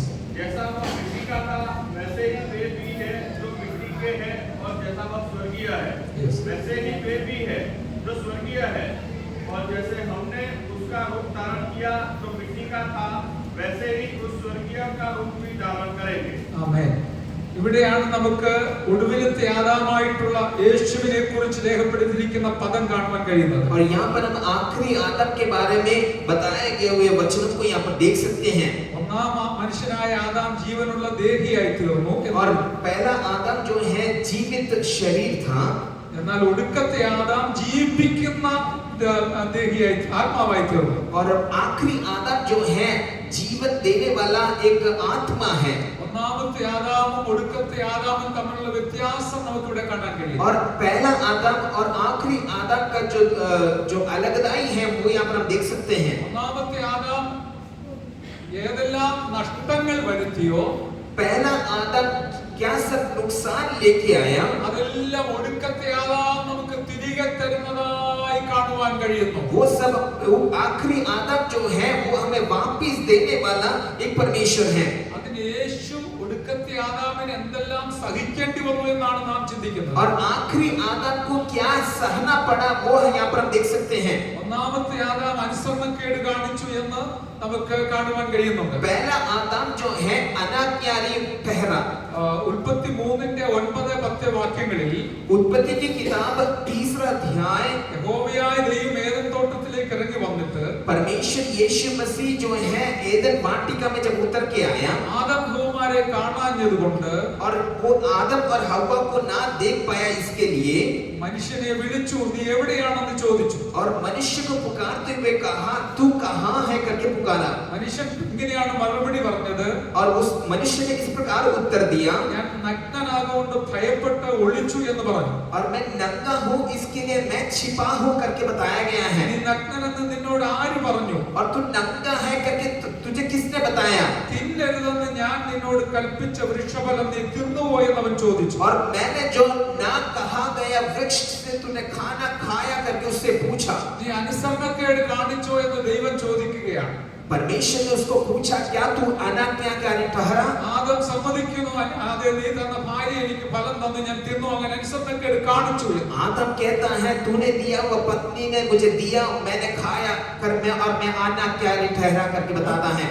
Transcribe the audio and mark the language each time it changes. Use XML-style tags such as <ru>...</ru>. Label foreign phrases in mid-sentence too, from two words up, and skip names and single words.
<hi>जैसा वह मिट्टी का था वैसे ही वे भी है जो मिट्टी के हैं, और जैसा वह स्वर्गीय स्वर्गीय है, Yes. वैसे ही वे भी है जो स्वर्गीय है। और जैसे हमने उसका रूप धारण किया जो मिट्टी का था, वैसे ही उस स्वर्गीय का रूप भी धारण करेंगे।</hi> <ml>ആമേൻ. ഇവിടെയാണ് നമുക്ക് ഒടുവിലത്തെ ആദാമായിട്ടുള്ള യേശുവിനെ കുറിച്ച് രേഖപ്പെടുത്തിയിരിക്കുന്ന പദം കാണുവാൻ കഴിയുന്നത്.</ml> <hi>और यहाँ पर हम आखिरी आदम के बारे में बताए गए हुए वचनों को यहाँ पर देख सकते हैं।</hi> <ml>ഒന്നാം മനുഷ്യനായ ആദാം ജീവനുള്ള ദേഹിയായി തീർന്നു.</ml> <hi>और पहला आदम जो है जीवित शरीर था,</hi> <ml>എന്നാൽ ഒടുക്കത്തെ ആദാം ജീവിപ്പിക്കുന്ന ദേഹിയായി ആത്മാവായി തീർന്നു.</ml> <hi>और आखिरी आदम जो है जीवन देने वाला एक आत्मा है।</hi> <ml>ഒന്നാമത്തെ ആദാമും ഒടുക്കത്തെ ആദാമും തമ്മിലുള്ള വ്യത്യാസം നമുക്ക് ഇവിടെ കാണാൻ കഴിയും.</ml> <hi>और पहला आदम और आखिरी आदम का जो अलगदाई है वो यहाँ पर हम देख सकते हैं।</hi> <ml>ഒന്നാമത്തെ ആദാം ഏതെല്ലാം നഷ്ടങ്ങൾ വരുത്തിയോ,</ml> <hi>पहला आदम क्या सब नुकसान लेके आया,</hi> <ml>അതെല്ലാം ഒടുക്കത്തെ ആദാം നമുക്ക് തിരികെ തരുന്നതായി കാണുവാൻ കഴിയുന്നു.</ml> <hi>वो सब आखिरी आदम जो है वो हमें वापस देने वाला एक परमेश्वर है।</hi> <ml>അതിന് യേശു ഒടുക്കത്തെ ആദാമിന് എന്തെല്ലാം സഹിക്കേണ്ടി വന്നു എന്നാണ് നാം ചിന്തിക്കുന്നത്.</ml> <hi>और आखिरी आदम को क्या सहना पड़ा वो यहाँ पर हम देख सकते हैं।</hi> <ml>ഒന്നാമത്തെ ആദാം അനുസരണക്കേട് കാണിച്ചു എന്ന് നമുക്ക് കാണുവാൻ കഴിയുന്നുണ്ട്.</ml> <hi>पहला आदम जो है अनाज्ञाकारी ठहरा।</hi> <ml>ഉൽപ്പത്തി 3:9-10 വാക്യങ്ങളിൽ</ml> <hi>उत्पत्ति की किताब 3 अध्याय,</hi> <ml>യഹോവയായ ദൈവം ഏദൻ തോട്ടത്തിലേക്ക് ഇറങ്ങി വന്നിട്ട്</ml> <hi>परमेश्वर यीशु मसीह जो है एदन वाटिका में जब उतर के आया</hi> <ml>ആദം ഹവ്വാരെ കാണാഞ്ഞതുകൊണ്ട്</ml> <hi>और वो आदम और हव्वा को ना देख पाया, इसके लिए</hi> <ml>മനുഷ്യനെ വിളിച്ചു, നീ എവിടെയാണെന്ന് ചോദിച്ചു.</ml> <hi>और मनुष्य को पुकारते हुए कहा, तू कहाँ है करके पुकारा।</hi> <ml>മനുഷ്യൻ ഇങ്ങനെയാണ് മറുപടി പറഞ്ഞത്,</ml> <hi>और उस मनुष्य ने इस प्रकार उत्तर दिया,</hi> <ml>ഞാൻ നഗ്നനാകൊണ്ട് ഭയപ്പെട്ട് ഒളിച്ചു എന്ന് പറഞ്ഞു.</ml> <hi>और मैं नंगा हूँ इसके लिए मैं छिपा हूँ करके बताया गया</hi> <ml>നീ</ml> <hi>है।</hi> <ml>നഗ്നനെന്ന് നിന്നോട് ആര് പറഞ്ഞു?</ml> <hi>और तू नंगा है करके तुझे किसने बताया?</hi> <ml>തിന്നരുതെന്ന് ഞാൻ നിന്നോട് കൽപ്പിച്ച വൃക്ഷഫലം നീ തിന്നുവോ എന്ന് അവൻ ചോദിച്ചു.</ml> <hi>और मैंने जो ना कहा गया वृक्ष से तूने खाना खाया करके उससे पूछा।</hi> <ml>നീ അനുസരണക്കേട് കാണിച്ചോ എന്ന് ദൈവം ചോദിക്കുകയാണ്.</ml> <hi>परमेश्वर ने उसको पूछा, क्या तू अनाज्ञाकारी ठहरा?</hi> <ml>ആദം സമ്മതിക്കുന്നു, അതെ നീ തന്ന ഭാര്യ എനിക്ക് ഫലം തന്നു, ഞാൻ തിന്നു, അങ്ങനെ അനുസരണക്കേട് കാണിച്ചു.</ml> <hi>आदम कहता है, तूने दिया, वो पत्नी ने मुझे दिया, मैंने खाया कर मैं और मैं अनाज्ञाकारी ठहरा करके बताता है।</hi>